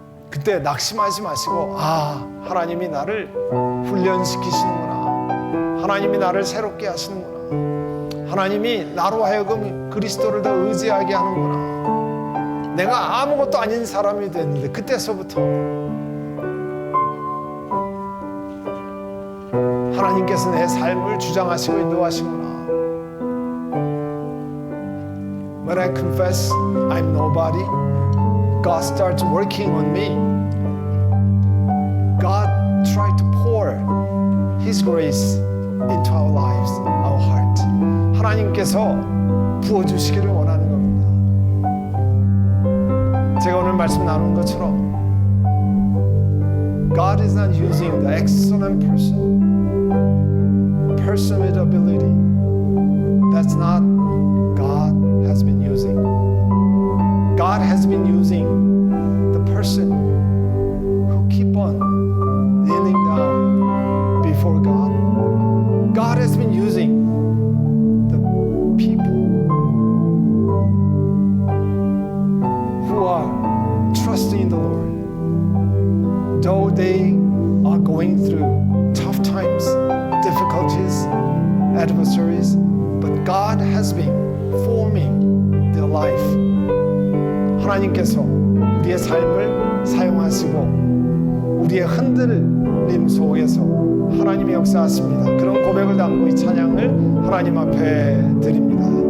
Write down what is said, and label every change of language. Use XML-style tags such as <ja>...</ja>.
<ko>그때 낙심하지 마시고 하나님이 나를 훈련시키시는구나, 하나님이 나를 새롭게 하시는구나, 하나님이 나로 하여금 그리스도를 더 의지하게 하는구나, 내가 아무것도 아닌 사람이 됐는데 그때서부터 하나님께서 내 삶을 주장하시고 인도하시구나.</ko> <en>When I confess I'm nobody, God starts working on me. God tried to pour His grace into our lives, our heart.</en> <ko>하나님께서 부어주시기를 원하는 겁니다. 제가 오늘 말씀 나눈 것처럼</ko> <en>God is not using the excellent person with ability. That's not God has been using. God has been using the person who keep on kneeling down before God. God has been using the people who are trusting in the Lord. Though they are going through tough times, difficulties, adversaries, but God has been forming their life.</en> <ko>하나님께서 우리의 삶을 사용하시고 우리의 흔들림 속에서 하나님의 역사하십니다. 그런 고백을 담고 이 찬양을 하나님 앞에 드립니다.</ko>